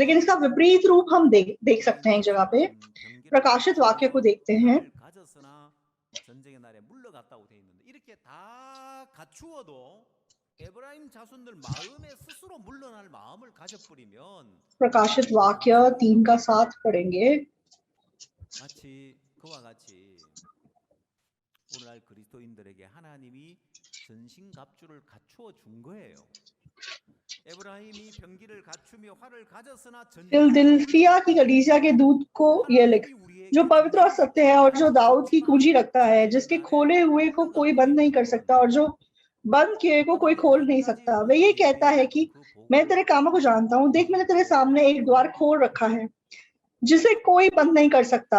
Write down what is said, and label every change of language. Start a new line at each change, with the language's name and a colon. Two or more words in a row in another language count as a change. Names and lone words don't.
Hindi: लेकिन इसका विपरीत रूप हम देख सकते हैं एक जगह पे। प्रकाशित वाक्य को देखते हैं। प्रकाशित वाक्य 3:7 पढ़ेंगे।
Korean: 오늘날 그리스도인들에게 하나님이 전신갑주를 갖추어 준 거예요. एब्राहिमी 병기를 갖추며 활을 가졌으나
Hindi: फिलदिल्फिया की कलीसिया के दूत को यह लिख, जो पवित्र और सत्य है और जो दाऊद की कुंजी रखता है, जिसके खोले हुए को कोई बंद नहीं कर सकता और जो बंद किए को कोई खोल नहीं सकता। वह ये कहता है कि मैं तेरे कामों को जानता हूँ, देख मैंने तेरे सामने एक द्वार खोल रखा है जिसे कोई बंद नहीं कर सकता।